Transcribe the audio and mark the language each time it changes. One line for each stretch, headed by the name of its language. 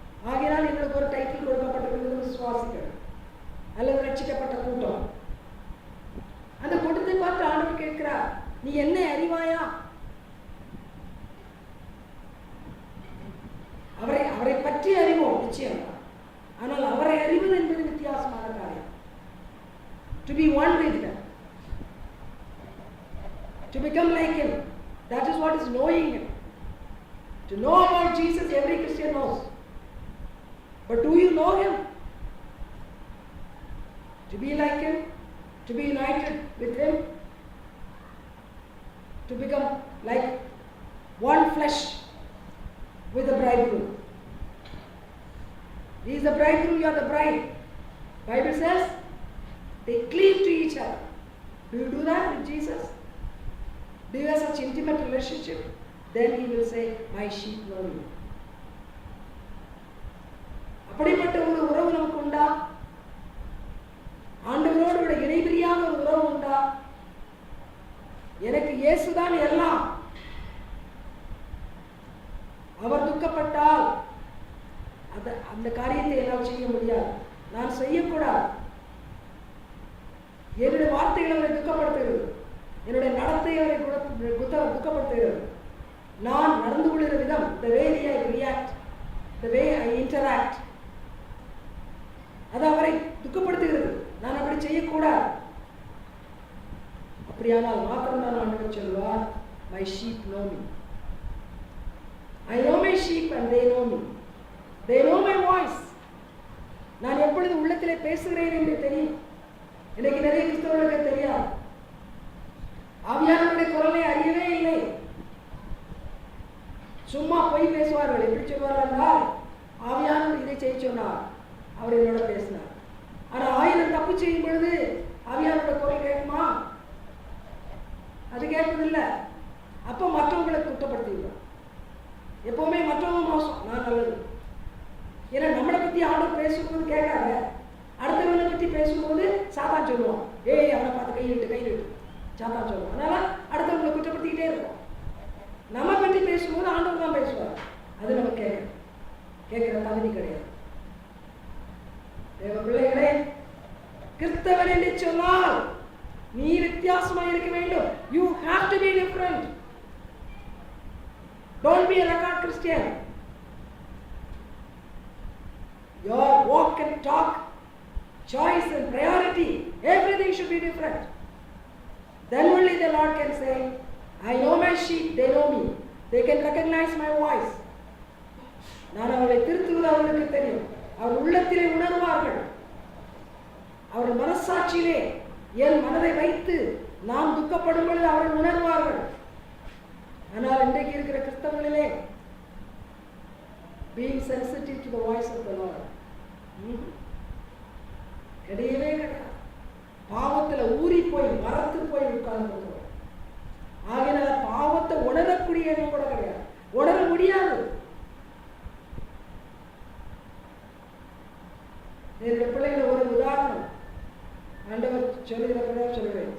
Tamil: ஆகையால் எங்களுக்கு ஒரு டைட்டில் கொடுக்கப்பட்டிருக்கிறது, விசுவாசிகள் அல்லது ரட்சிக்கப்பட்ட கூட்டம். அந்த கூட்டத்தை பார்த்து ஆண்டவர் கேட்கிறார், நீ என்ன அறிவாயா? அவரை பற்றி அறிவோம் நிச்சயம், ஆனால் அவரை அறிவது என்பது வித்தியாசமான காரியம்.
English: To be one with him, to become like him, that is what is knowing him. To know about Jesus, every Christian knows. But do you know him? To be like him, to be united with him, to become like one flesh with the bridegroom. He is the bridegroom, you are the bride. Bible says they cleave to each other. Do you do that with Jesus? Do you have such intimate relationship? Then he will say, my sheep know me.
Tamil: அப்படிப்பட்ட ஒரு உறவு நமக்கு உண்டா? ஆண்டவரோடு இணைபிரியாத ஒரு உறவு உண்டா? எனக்கு இயேசுதான் எல்லாம். அவர் துக்கப்பட்டால் அந்த காரியத்தை என்னால் செய்ய முடியாது, நான் செய்யக்கூடாது. என்னுடைய வார்த்தைகள் அவரை துக்கப்படுத்துகிறது, என்னுடைய நடத்தை அவரை துக்கப்படுத்துகிறது. நான் நடந்து கொள்கிற விதம்,
English: the way I react, the way I interact,
Tamil: அது அவரை துக்கப்படுத்துகிறது. நான் அப்படி செய்யக்கூடாது. அப்படியானால் மாத்திரம்தான் ஆண்டவர் சொல்வார்,
English: my sheep know me. I know my sheep and they know me. They know my voice.
Tamil: நான் எப்பொழுது உள்ளத்திலே பேசுகிறேன் என்று தெரியும். இன்னைக்கு நிறைய கிறிஸ்தவர்களுக்கு தெரியாது. ஆவியானவருடைய குரலை அறியவே இல்லை. சும்மா போய் பேசுவார்கள். எப்படி சொல்வார்கள் என்றால், ஆவியானவர் இதை செய்ய சொன்னார், அவர் என்னோட பேசினார். ஆனால் 1000 தப்பு செய்யும் பொழுது ஆவியானவருடைய குரல் கேட்குமா? அது கேட்பதில்லை. அப்போ மற்றவங்களை குற்றப்படுத்திடுவோம். எப்பவுமே மற்றவங்க மோசம், நான் நல்லது. ஏன்னா நம்மளை பற்றி ஆண்டவர் பேசும்போது கேட்காத, அடுத்தவனை பற்றி பேசும்போது சாத்தான் சொல்லுவான், ஏய் அவனை பார்த்து கையிலிட்டு சாத்தான் சொல்லுவான். அதனால அடுத்தவங்களை குற்றப்படுத்திக்கிட்டே இருக்கும். நம்ம பற்றி பேசும்போது ஆண்டவர் தான் பேசுவார். அது நம்ம கேட்கிற தகுதி கிடையாது. தேவ பிள்ளைகளே, கிறிஸ்தவன் என்று சொன்னால் நீ வித்தியாசமாக இருக்க வேண்டும்.
English: You have to be different. Don't be a record Christian. Your walk and talk, choice and priority, everything should be different. Then only the Lord can say, I know my sheep, they know me. They can recognize my voice.
Tamil: நான் அவரை திருத்துவது அவர்களுக்கு தெரியும். அவர் உள்ளத்திலே உணர்வார்கள். அவர் மனசாட்சியிலே என் மனதை வைத்து நான் துக்கப்படும் பொழுது அவர்கள் உணர்வார்கள். ஆனால் இன்றைக்கு இருக்கிற கிறிஸ்தவங்களிலே
English: being sensitive to the voice of the Lord
Tamil: கிடையவே கிடையாது. பாவத்தில் ஊறி போய் மரத்து போய் உட்கார்ந்து. ஆகினால பாவத்தை உணரக்கூடிய எண்ணம் கூட கிடையாது, உணர முடியாது. என்னுடைய பிள்ளைகளை ஒரு உதாரணம் ஆண்டவர் சொல்லுகிறேன்.